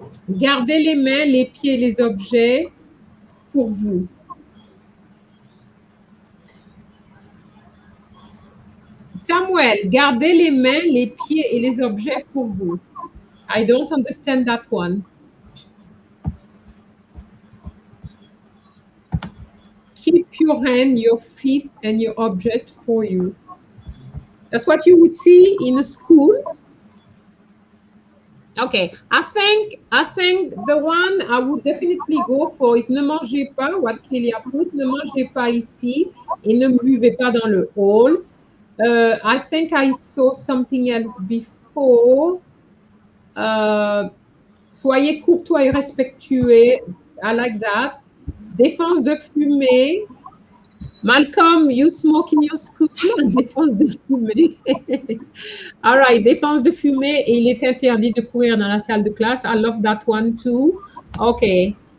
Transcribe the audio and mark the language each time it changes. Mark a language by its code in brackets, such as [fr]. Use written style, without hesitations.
[fr] Gardez les mains, les pieds, les objets pour vous. Samuel, gardez les mains, les pieds et les objets pour vous. [en] I don't understand that one. Keep your hand, your feet, and your object for you. That's what you would see in a school. Okay, I think the one I would definitely go for is [fr] ne mangez pas, [en] what Kalea put, [fr] ne mangez pas ici et ne buvez pas dans le hall. [en] I think I saw something else before. [fr] Soyez courtois et respectueux. [en] I like that. [fr] Défense de fumée. [en] Malcolm, you smoke in your school? [fr] Défense de fumée. [en] All right, [fr] défense de fumée et il est interdit de courir dans la salle de classe. [en] I love that one too. Okay.